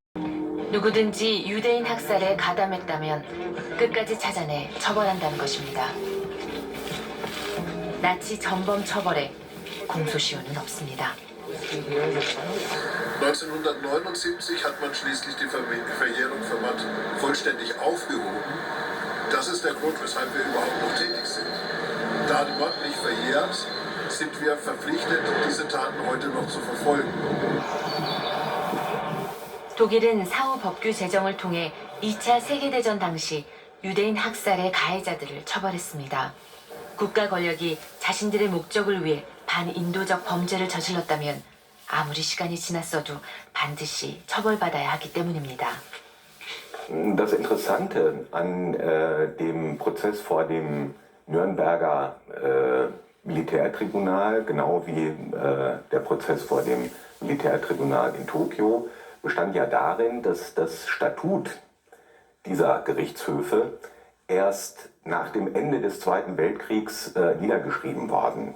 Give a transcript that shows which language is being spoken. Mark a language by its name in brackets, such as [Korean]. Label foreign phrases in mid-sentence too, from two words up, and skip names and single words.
[Korean] 누구든지 유대인 학살에 가담했다면 끝까지 찾아내 처벌한다는 것입니다. 나치 전범 처벌에 공소시효는 없습니다. [German] 1979 hat man schließlich die Verjährung für Matt vollständig aufgehoben. Das ist der Grund, weshalb wir überhaupt noch tätig sind. Da die Matt nicht verjährt, sind wir verpflichtet, diese Taten heute noch zu verfolgen. [Korean] 독일은 사후 법규 제정을 통해 2차 세계대전 당시 유대인 학살의 가해자들을 처벌했습니다. 국가 권력이 자신들의 목적을 위해 반인도적 범죄를 저질렀다면 아무리 시간이 지났어도 반드시 처벌받아야 하기 때문입니다. [German] Das Interessante an dem Prozess vor dem Nürnberger Militärtribunal, genau wie der Prozess vor dem Militärtribunal in Tokio, bestand ja darin, dass das Statut dieser Gerichtshöfe erst nach dem Ende des Zweiten Weltkriegs niedergeschrieben worden.